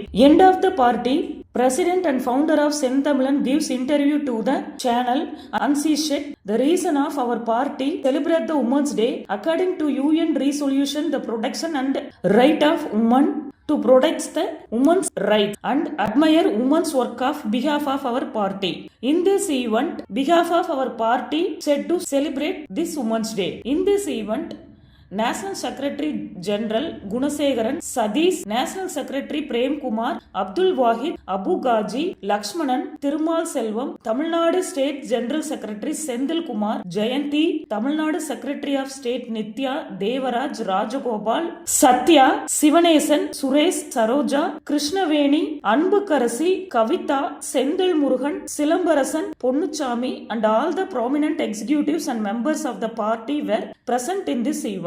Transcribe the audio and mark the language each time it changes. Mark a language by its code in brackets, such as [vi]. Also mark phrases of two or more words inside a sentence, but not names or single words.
[en] End of the party, President and founder of Senthamilan gives interview to the channel and she said the reason of our party celebrate the Women's Day according to UN resolution the protection and right of women to protect the women's right and admire women's work of behalf of our party. In this event, behalf of our party said to celebrate this Women's Day. In this event, National Secretary General Gunasegaran, Sadish, National Secretary Prem Kumar, Abdul Wahid, Abu Gaji, Lakshmanan, Thirumal Selvam, Tamil Nadu State General Secretary Sendil Kumar, Jayanti, Tamil Nadu Secretary of State Nitya, Devaraj, Rajagopal, Satya, Sivanesan, Suresh, Saroja, Krishnaveni, Anbukarasi, Kavita, Sendil Murugan, Silambarasan, Ponnuchami and all the prominent executives and members of the party were present in this event.